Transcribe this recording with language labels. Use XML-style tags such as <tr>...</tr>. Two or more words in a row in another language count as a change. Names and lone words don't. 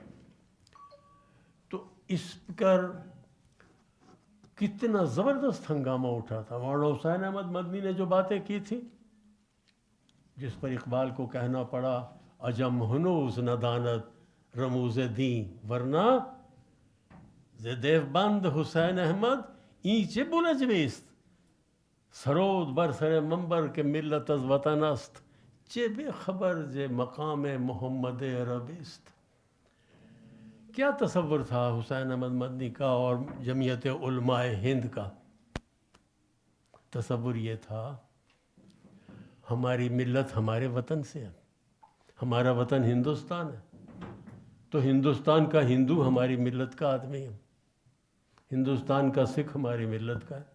<ur>تو اس پر کتنا زبردست ہنگامہ اٹھا تھا. مولانا حسین احمد مدنی نے جو باتیں کی تھی, جس پر اقبال کو کہنا پڑا</ur> <fa>عجم ہنوز ندانت رموز دین, ورنہ ز دیوبند حسین احمد اینچ بلجویست, سرود بر سر منبر کے ملت از وطن است, چه بے خبر ز مقام محمد عربیست.</fa> <ur>کیا تصور تھا حسین احمد مدنی کا اور جمعیت علماء ہند کا؟ تصور یہ تھا ہماری ملت ہمارے وطن سے ہے, ہمارا وطن ہندوستان ہے, تو ہندوستان کا ہندو ہماری ملت کا آدمی ہے, ہندوستان کا سکھ ہماری ملت کا ہے.</ur>